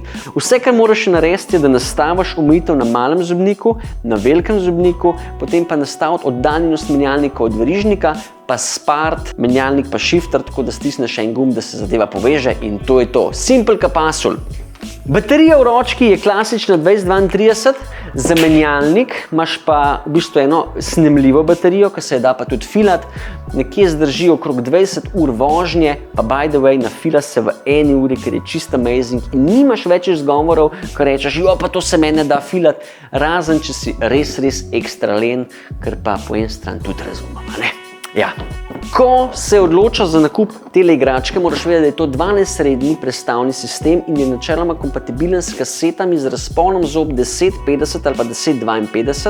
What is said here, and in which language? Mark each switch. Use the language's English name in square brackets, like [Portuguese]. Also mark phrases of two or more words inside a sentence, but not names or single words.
[Slovenian] Vse, kar moraš narediti, je, da nastaviš omejitev na malem zobniku, na velikem zobniku, potem pa nastaviti oddaljenost menjalnika od verižnika, pa spart, menjalnik pa shifter, tako da stisneš en gumb, da se zadeva poveže in to je to. Simple ka pasul. Baterija v ročki je klasična 2032, za menjalnik imaš pa v bistvu eno snemljivo baterijo, ki se je da pa tudi filat, nekje zdrži okrog 20 ur vožnje, pa [English] by the way, [Slovenian] nafila se v eni uri, ker je čist amazing in nimaš več izgovorov, ko rečeš, jo pa to se mene da filat, razen če si res ekstra len, ker pa po en stran tudi razumem, ne? Ja. Ko se odločaš za nakup tele igračke, moraš vedeti, da je to 12-sredni prestavni sistem in je načeloma kompatibilen s kasetami z razponom zob 1050 ali pa 1052.